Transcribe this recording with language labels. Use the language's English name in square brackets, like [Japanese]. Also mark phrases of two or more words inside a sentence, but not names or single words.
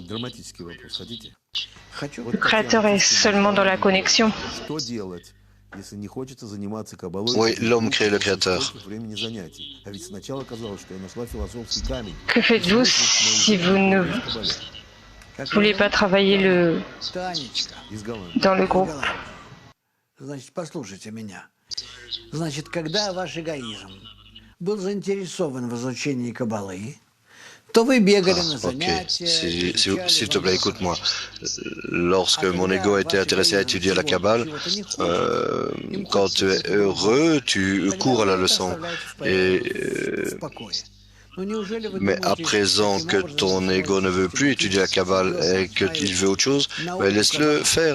[French] Le Créateur est seulement dans la connexion. Oui, l'homme crée le Créateur. Que faites-vous si vous ne voulez pas travailler dans le groupe? [Russian] Значит, когда ваш эгоизм был заинтересован в изучении Каббалы, то вы бегали на занятия. [French] S'il te plaît, écoute-moi. Lorsque mon ego était intéressé à étudier la Kabbale, quand tu es heureux, tu cours à la leçon. Mais à présent que ton ego ne veut plus étudier la Kabbale et qu'il veut autre chose, laisse-le faire.